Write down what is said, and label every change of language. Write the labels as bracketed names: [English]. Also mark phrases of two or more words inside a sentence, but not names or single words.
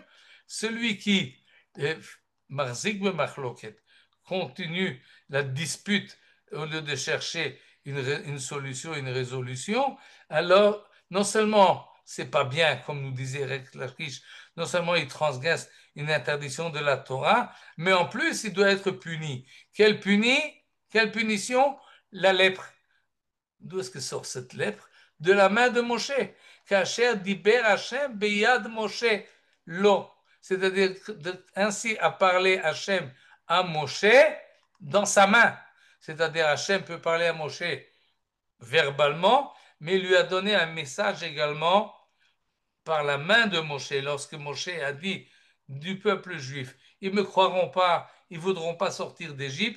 [French] Celui qui, [Hebrew] מחזיק מחלוקת, [French] continue la dispute au lieu de chercher une solution, une résolution, alors non seulement c'est pas bien, comme nous disait Rex Lakish, non seulement il transgresse une interdiction de la Torah, mais en plus, il doit être puni. Quelle punition? La lèpre. D'où est-ce que sort cette lèpre? De la main de Moshe. [Hebrew] כאשר דבר השם ביד משה לו. [French] C'est-à-dire ainsi a parlé Hashem à Moshe dans sa main. C'est-à-dire Hashem peut parler à Moshe verbalement, mais il lui a donné un message également par la main de Moshe, lorsque Moshe a dit du peuple juif, ils ne me croiront pas, ils ne voudront pas sortir d'Égypte.